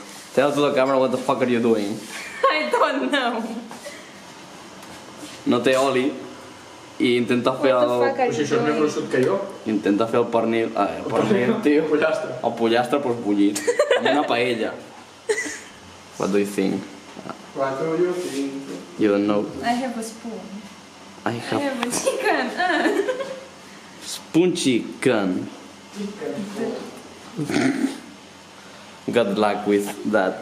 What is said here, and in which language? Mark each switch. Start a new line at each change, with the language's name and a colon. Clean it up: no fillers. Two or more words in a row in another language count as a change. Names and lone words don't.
English: Tell to the camera what the fuck are you doing. I don't know.
Catalan: No té oli i intenta fer
English: What the fuck
Catalan: el...
English: are
Catalan: Però si
English: you
Catalan: això és més
English: doing?
Catalan: gruixut que jo. Intenta fer el pernil... el pernil, tio. El pollastre. El pollastre, però bullit. Amb una paella.
English: What do you think? What do you think? You don't know. I have a spoon. I I have have a chicken. spoon chicken. Good luck with that